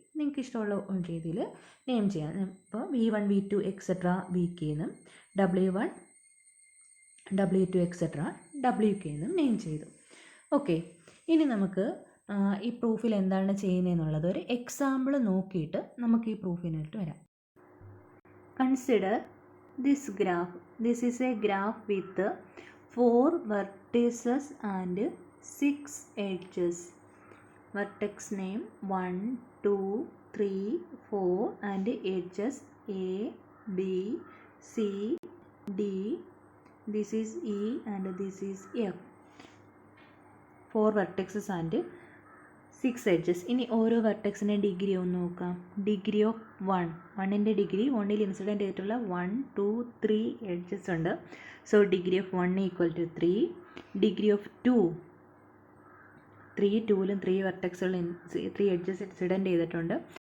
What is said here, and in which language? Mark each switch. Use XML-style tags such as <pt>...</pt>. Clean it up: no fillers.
<ml>നിങ്ങൾക്ക് ഇഷ്ടമുള്ള രീതിയിൽ നെയിം ചെയ്യാം. ഇപ്പോൾ v1 v2 എക്സെട്ര vk എന്നും w1 w2 എക്സെട്ര wk എന്നും നെയിം ചെയ്തു. ഓക്കെ, ഇനി നമുക്ക് ഈ പ്രൂഫിൽ എന്താണ് ചെയ്യുന്നതെന്നുള്ളത് ഒരു എക്സാമ്പിൾ നോക്കിയിട്ട് നമുക്ക് ഈ പ്രൂഫിനായിട്ട് വരാം.</ml> <en>Consider this graph. This is a graph with 4 vertices and 6 edges. Vertex name 1, 2, 3, 4 and edges A, B, C, D. This is E and this is F. 4 vertices and 6 edges.</en> <ml>ഇനി ഓരോ വെർട്ടെക്സിൻ്റെ ഡിഗ്രി ഒന്ന് നോക്കാം. Degree of 1ൻ്റെ degree 1ൽ incident ചെയ്തിട്ടുള്ള 1, 2, 3 edges ഉണ്ട്.</ml> <en>So degree of 1 equal to 3. Degree of 2,</en> <ml>2ലും 3 വെർട്ടെക്സുകൾ 3 edges incident ചെയ്തിട്ടുണ്ട്.</ml>